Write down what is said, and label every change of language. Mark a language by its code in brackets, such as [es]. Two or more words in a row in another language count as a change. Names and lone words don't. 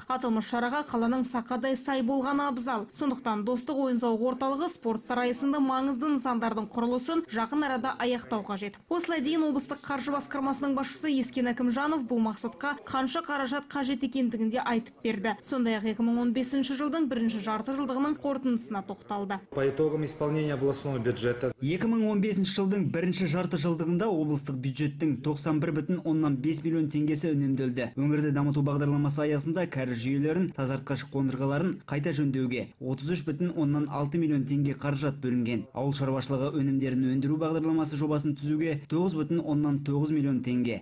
[kk] Аталмыш шараға қаланың сақадай сай болғаны абзал. Сондықтан достық ойын-сауық орталығы, спорт сарайы сынды маңызды нысандардың құрылысын жақын арада аяқтау қажет. Осылай дейін облыстық қаржы басқармасының басшысы Ескен Әкімжанов бұл мақсатқа қанша қаражат қажет екендігінде айтып берді. Сондай-ақ 2015 жылдың бірінші жарты жылдығының қорытындысына тоқталды. [ru] По итогам исполнения областного бюджета [kk] 2015 жылдың бірінші жарты жылдығында облыстық бюджеттің 91,5 миллион теңгесі үнемделді. Өңірді дамыту бағдарламасы аясында кәріз жүйелерін, тазартқыш қондырғыларын қайта жөндеуге 33,6 миллион теңге қаражат бөлінген. Ауыл шаруашылығы өнімдерін өндіру бағдарламасы жобасын түзуге 9,9 миллион теңге.